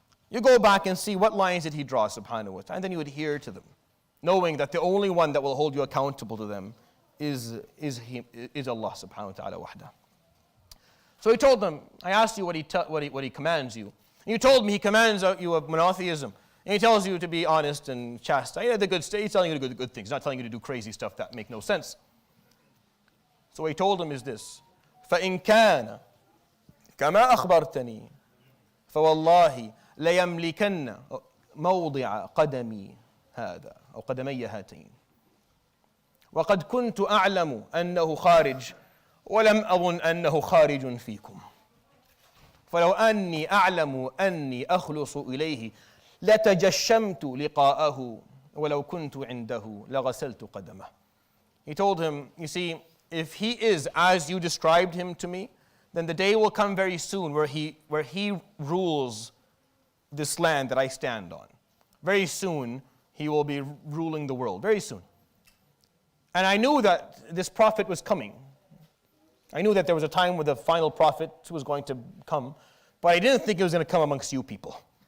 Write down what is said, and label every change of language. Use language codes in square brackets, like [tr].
[en] You go back and see what lines did he draw, subhanahu wa ta'ala, and then you adhere to them, knowing that the only one that will hold you accountable to them is Allah subhanahu wa ta'ala wahda. So he told them, I asked you what he commands you. And you told me he commands you of monotheism. And he tells you to be honest and chaste. He's telling you to do good things. He's not telling you to do crazy stuff that make no sense. So what he told him is this. [ar] فَإِنْ كَانَ كَمَا أَخْبَرْتَنِي فَوَاللَّهِ لَيَمْلِكَنَّ مَوْضِعَ قَدَمِي هذا أو قدمي هاتين وقد كنت أعلم أنه خارج ولم أظن أنه خارج فيكم فلو أني أعلم أني أخلص إليه لتجشمت لقاءه ولو كنت عنده لغسلت قدمه. [en] He told him, you see, if he is as you described him to me, then the day will come very soon where he rules this land that I stand on. Very soon he will be ruling the world, very soon. And I knew that this prophet was coming. I knew that there was a time where the final prophet was going to come, but I didn't think it was going to come amongst you people.